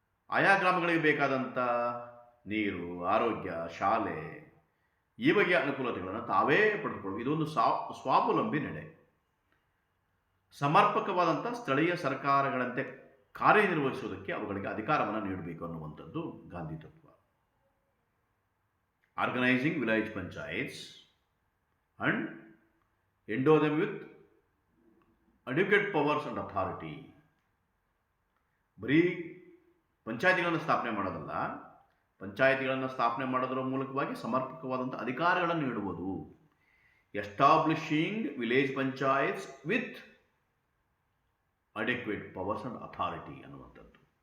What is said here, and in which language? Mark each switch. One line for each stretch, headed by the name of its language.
Kannada: ಆಯಾ ಗ್ರಾಮಗಳಿಗೆ ಬೇಕಾದಂಥ ನೀರು, ಆರೋಗ್ಯ, ಶಾಲೆ ಈ ಬಗೆಯ ಅನುಕೂಲತೆಗಳನ್ನು ತಾವೇ ಪಡೆದುಕೊಳ್ಳಬೇಕು. ಇದೊಂದು ಸ್ವಾವಲಂಬಿ ನಡೆ. ಸಮರ್ಪಕವಾದಂಥ ಸ್ಥಳೀಯ ಸರ್ಕಾರಗಳಂತೆ ಕಾರ್ಯನಿರ್ವಹಿಸುವುದಕ್ಕೆ ಅವುಗಳಿಗೆ ಅಧಿಕಾರವನ್ನು ನೀಡಬೇಕು ಅನ್ನುವಂಥದ್ದು ಗಾಂಧಿ ತತ್ವ.
English: Organising village panchayats and endow them with adequate powers and authority.
Kannada: ಬರೀ ಪಂಚಾಯಿತಿಗಳನ್ನು ಸ್ಥಾಪನೆ ಮಾಡೋದಲ್ಲ, ಪಂಚಾಯಿತಿಗಳನ್ನು ಸ್ಥಾಪನೆ ಮಾಡೋದರ ಮೂಲಕವಾಗಿ ಸಮರ್ಪಕವಾದಂಥ ಅಧಿಕಾರಗಳನ್ನು ನೀಡುವುದು.
English: establishing village panchayats with adequate powers and authority
Kannada: ಅನ್ನುವಂಥದ್ದು.